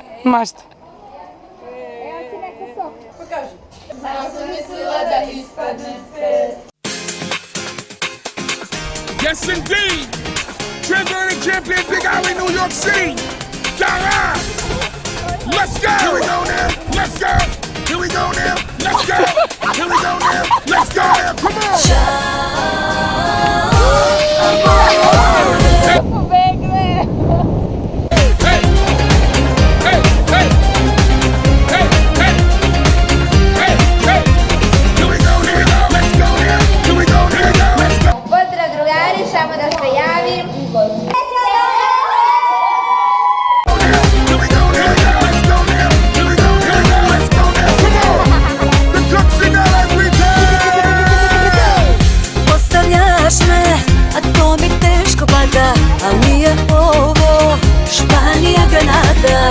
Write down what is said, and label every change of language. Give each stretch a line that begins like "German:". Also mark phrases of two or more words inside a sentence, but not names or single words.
Serbian: Mašta. Evo ti neka sok. Pokaži. Samo sam mislila da ispadne pet.
English: Yes, indeed. Trigger and the champion, Big Alley, New York City. Dara. Let's go. Here we go now. Let's go. Here we go now. Let's go. Here we go now. Let's go now. Come on.
Serbian: Pobegle.
English: Hey. Hey. Hey. Hey. Hey. Hey. Hey. Here we go. Here we go. Let's go now. Here we go. Here we go. Let's go.
Serbian: Pozdrav drugari, samo da se javim. Postavljaš me, a to mi teško pada, a nije ovo Španija, Granada.